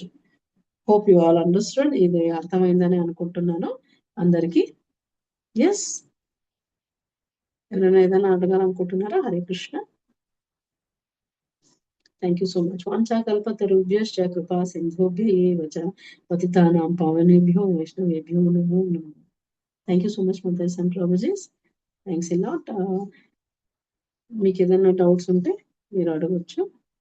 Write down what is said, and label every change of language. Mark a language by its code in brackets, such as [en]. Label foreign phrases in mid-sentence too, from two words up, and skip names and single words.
[en] hope you all understand. [te] ఇది అర్థమైందని అనుకుంటున్నాను అందరికి. ఎస్, ఎవరైనా ఏదైనా అడగాలనుకుంటున్నారా? హరే కృష్ణ. [en] thank you so much. [sa] వాంఛాకల్పతరుభ్యశ్చ కృపా సింధుభ్యైవ చ పతితానాం పావనేభ్యో వైష్ణవేభ్యో నమో నమః. [en] thank you so much mothers and prabhujis. thanks a lot. [te] మీకు ఏదైనా డౌట్స్ ఉంటే మీరు అడగొచ్చు.